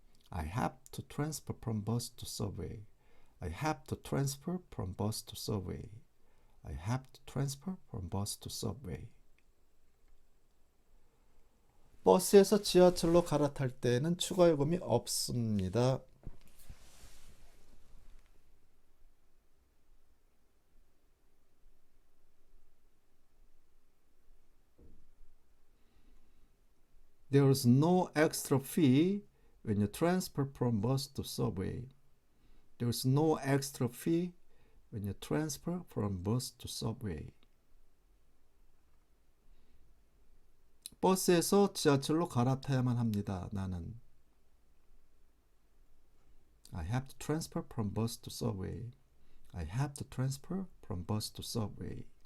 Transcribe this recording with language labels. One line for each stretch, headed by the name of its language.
English: I have to transfer from bus to subway. I have to transfer from bus to subway. I have to transfer from bus to subway.
Korean: 버스에서 지하철로 갈아탈 때는 추가 요금이 없습니다.
English: There's no extra fee when you transfer from bus to subway. There's no extra fee when you transfer from bus to subway.
Korean: 버스에서 지하철로 갈아타야만 합니다. 나는.
English: I have to transfer from bus to subway. I have to transfer from bus to subway.